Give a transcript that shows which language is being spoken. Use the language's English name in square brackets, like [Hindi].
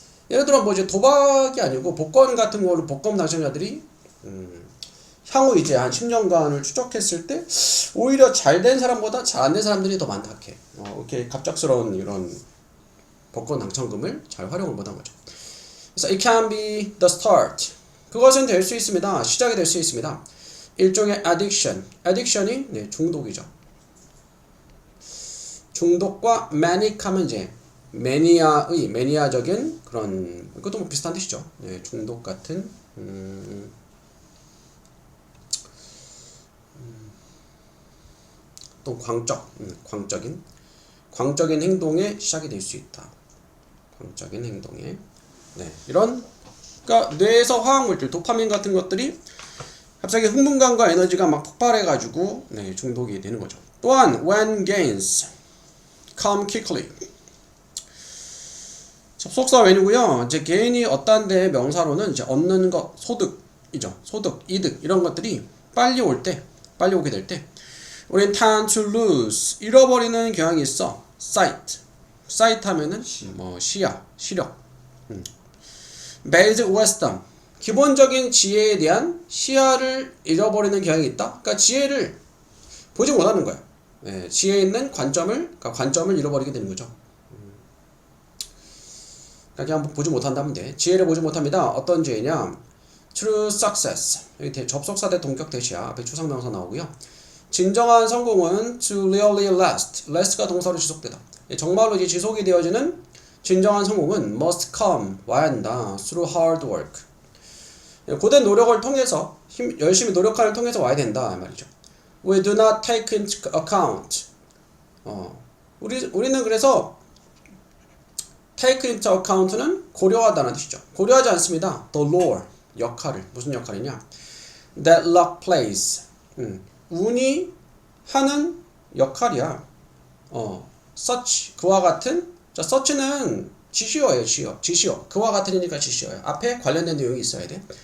[Korean] 예를 들어 뭐 이제 도박이 아니고 복권 같은 걸로 복권 당첨자들이 향후 이제 한 10년간을 추적했을 때 오히려 잘 된 사람보다 잘 안 된 사람들이 더 많다 해. 이렇게 갑작스러운 이런 복권 당첨금을 잘 활용을 못한 거죠. 그래서 [English] it can be the start. [Korean] 그것은 될 수 있습니다. 시작이 될 수 있습니다. 일종의 addiction. addiction이 네, 중독이죠. 중독과 manic 하면 이제 매니아적인 그런 그것도 뭐 비슷한 뜻이죠. 네, 중독 같은 또 광적인 행동의 시작이 될 수 있다. 광적인 행동의 네, 이런 그러니까 뇌에서 화학물질 도파민 같은 것들이 갑자기 흥분감과 에너지가 막 폭발해가지고 네, 중독이 되는 거죠. [English] 또한 when gains come quickly [Korean] 접속사 when이고요. 이제 gain이 얻다인데 명사로는 이제 얻는 것 소득이죠. 소득, 이득 이런 것들이 빨리 오게 될 때 우린 [English] tend to lose [Korean] 잃어버리는 경향이 있어. sight 하면은 뭐 시력. [English] basic wisdom [Korean] 기본적인 지혜에 대한 시야를 잃어버리는 경향이 있다. 그러니까 지혜를 보지 못하는 거야. 네, 지혜에 있는 관점을 잃어버리게 되는 거죠. 그냥 보지 못한다면 돼. 지혜를 보지 못합니다. 어떤 지혜냐? [English] True success [Korean] 여기 접속사 대 동격 대시야. 앞에 추상명사 나오고요. 진정한 성공은 [English] to really last [Korean] 가 동사로 지속되다. 정말로 이제 지속이 되어지는 진정한 성공은 [English] must come [Korean] 와야 한다. [English] through hard work [Korean] 고된 노력을 통해서 열심히 노력하는 통해서 와야 된다 말이죠. [English] We do not take into account [Korean] 우리는 그래서 [English] take into account는 [Korean] 고려하다는 뜻이죠. 고려하지 않습니다. the role 역할을 무슨 역할이냐? [English] that luck plays [Korean] 운이 하는 역할이야. such 그와 같은 자 such는 지시어예요. 지시어 그와 같은이니까 지시어예요. 앞에 관련된 내용이 있어야 돼.